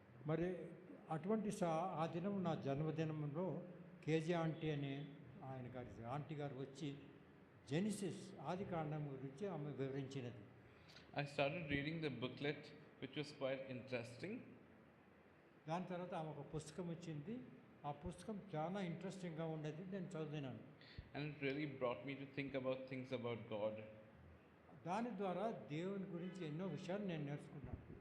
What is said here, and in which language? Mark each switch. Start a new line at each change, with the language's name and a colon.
Telugu: మరి అటువంటి ఆ దినం నా జన్మదినంలో కేజీ ఆంటీ అనే ఆంటీ గారు వచ్చి జెనిసిస్ ఆది కాండం గురించి ఆమె వివరించినది.
English: I started reading the booklet, which was quite interesting.
Telugu: దాని తర్వాత ఆమె ఒక పుస్తకం ఇచ్చింది. ఆ పుస్తకం చాలా ఇంట్రెస్టింగ్గా ఉండేది. నేను చదివినాను.
English: And it really brought me to think about things about God.
Telugu: దాని ద్వారా దేవుని గురించి ఎన్నో విషయాలు నేను నేర్చుకున్నాను.